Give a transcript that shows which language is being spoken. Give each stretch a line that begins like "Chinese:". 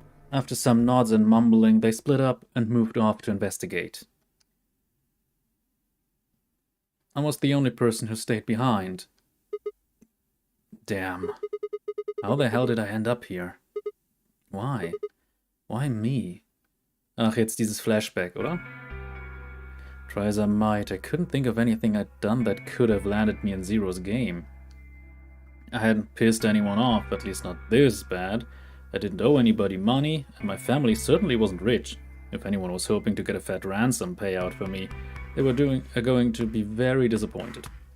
English: After some nods and mumbling, they split up and moved off to investigate. I was the only person who stayed behind. Damn. How the hell did I end up here? Why? Why me?
German: Ach, jetzt dieses Flashback, oder?
English: Try as I might, I couldn't think of anything I'd done that could have landed me in Zero's game. I hadn't pissed anyone off, at least not this bad. I didn't owe anybody money, and my family certainly wasn't rich. If anyone was hoping to get a fat ransom payout for me, they were going to be very disappointed.